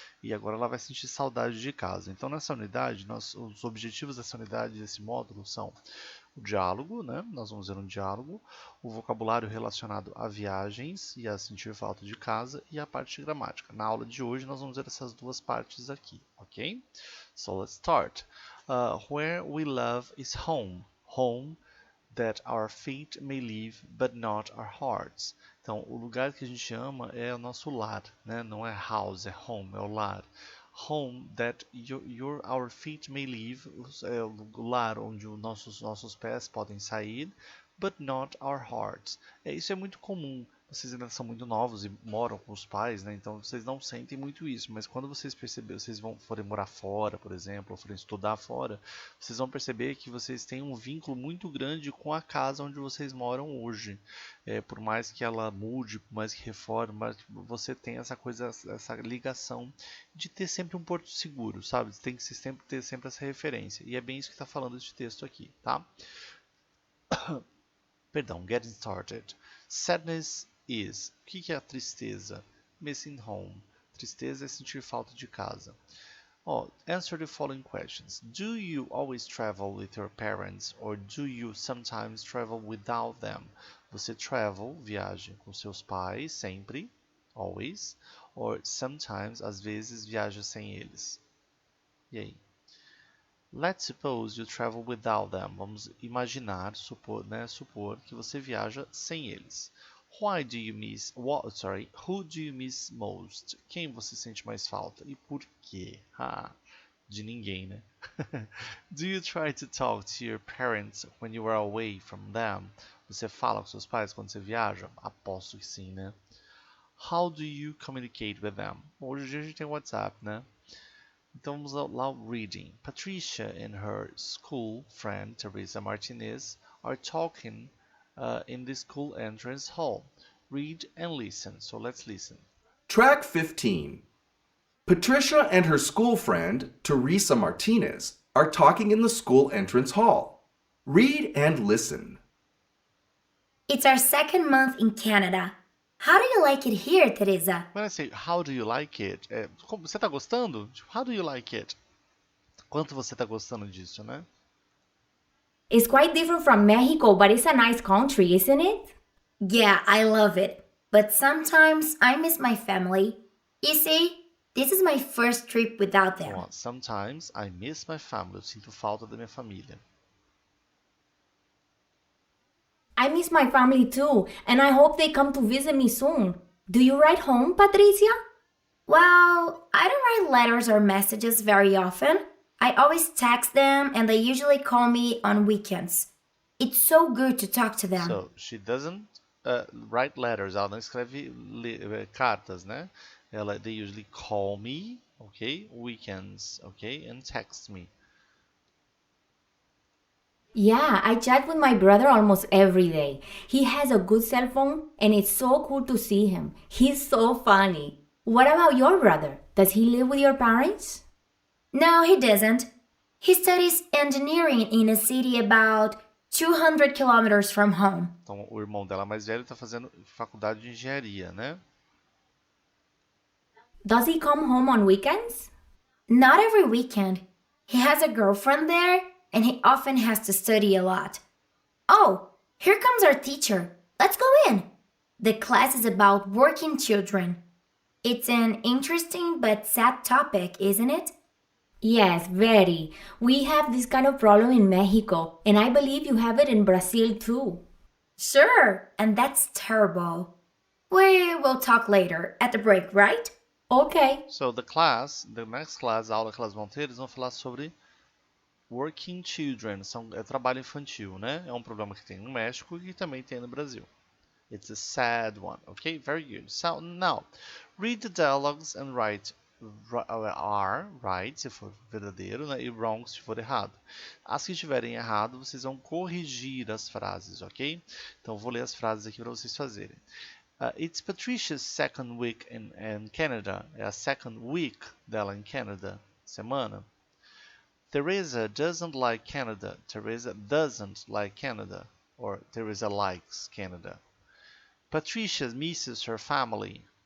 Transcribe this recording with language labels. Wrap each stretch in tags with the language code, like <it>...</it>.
<pt>E agora ela vai sentir saudade de casa. Então nessa unidade, os objetivos dessa unidade, desse módulo são o diálogo, né? Nós vamos ver um diálogo, o vocabulário relacionado a viagens e a sentir falta de casa e a parte de gramática. Na aula de hoje nós vamos ver essas duas partes aqui, ok?</pt> <en>So let's start. Where we love is home. Home that our feet may leave, but not our hearts.</en> <pt>Então, o lugar que a gente ama é o nosso lar, né? Não é house, é home, é o lar.</pt> <en>Home that our feet may leave,</en> <pt>é o lar onde os nossos pés podem sair,</pt> <en>but not our hearts.</en> <pt>Isso é muito comum. Vocês ainda são muito novos e moram com os pais, né? Então vocês não sentem muito isso. Mas quando vocês perceberem, forem morar fora, por exemplo, ou forem estudar fora, vocês vão perceber que vocês têm um vínculo muito grande com a casa onde vocês moram hoje. Por mais que ela mude, por mais que reforme, mas você tem essa coisa, essa ligação de ter sempre um porto seguro, sabe? Tem que sempre ter sempre essa referência. E é bem isso que está falando este texto aqui, tá?</pt> <en>Perdão, getting started. Sadness is.</en> <pt>O que é a tristeza?</pt> <en>Missing home.</en> <pt>Tristeza é sentir falta de casa.</pt> <en>Answer the following questions. Do you always travel with your parents or do you sometimes travel without them?</en> <pt>Você viaja com seus pais sempre, always,</pt> <en>or sometimes,</en> <pt>às vezes, viaja sem eles. E aí?</pt> <en>Let's suppose you travel without them.</en> <pt>Vamos imaginar, supor que você viaja sem eles.</pt> <en>Who do you miss most?</en> <pt>Quem você sente mais falta? E por quê? De ninguém, né?</pt> <en>Do you try to talk to your parents when you are away from them?</en> <pt>Você fala com seus pais quando você viaja? Aposto que sim, né?</pt> <en>How do you communicate with them?</en> <pt>Hoje em dia a gente tem WhatsApp, né? Então vamos lá ao reading.</pt> <en>Patricia and her school friend Teresa Martinez are talking in the school entrance hall. Read and listen. So let's listen. Track 15. Patricia and her school friend Teresa Martinez are talking in the school entrance hall. Read and listen. It's our second month in Canada. How do you like it here, Teresa? When I say how do you like it,</en> <pt>você está gostando?</pt> <en>How do you like it?</en> <pt>Quanto você está gostando disso, né?</pt> <en>It's quite different from Mexico, but it's a nice country, isn't it? Yeah, I love it. But sometimes I miss my family. You see, this is my first trip without them. Sometimes I miss my family.</en> <pt>Eu sinto falta da minha família.</pt> <en>I miss my family too, and I hope they come to visit me soon. Do you write home, Patricia? Well, I don't write letters or messages very often. I always text them and they usually call me on weekends. It's so good to talk to them. So, she doesn't write letters.</en> <pt>Ela não escreve cartas, né?</pt> <en>They usually call me, okay? Weekends, okay? And text me. Yeah, I chat with my brother almost every day. He has a good cell phone and it's so cool to see him. He's so funny. What about your brother? Does he live with your parents? No, he doesn't. He studies engineering in a city about 200 kilometers from home.</en> <pt>Então, o irmão dela mais velho está fazendo faculdade de engenharia, né?</pt> <en>Does he come home on weekends? Not every weekend. He has a girlfriend there and he often has to study a lot. Oh, here comes our teacher. Let's go in. The class is about working children. It's an interesting but sad topic, isn't it? Yes, very. We have this kind of problem in Mexico, and I believe you have it in Brazil too. Sure, and that's terrible. We will talk later at the break, right? Okay. So the next class,</en> <pt>a aula que elas vão ter, eles vão falar sobre working children, é trabalho infantil, né? É um problema que tem no México e também tem no Brasil.</pt> <en>It's a sad one, okay? Very good. So now, read the dialogues and write are, right,</en> <pt>se for verdadeiro, né?</pt> <en>E wrong,</en> <pt>se for errado. As que estiverem errado, vocês vão corrigir as frases, ok? Então, vou ler as frases aqui para vocês fazerem.</pt> <en>It's Patricia's second week in Canada.</en> <pt>É a second week dela em Canada. Semana.</pt> <en>Teresa doesn't like Canada. Teresa doesn't like Canada. Or Teresa likes Canada. Patricia misses her family.</en>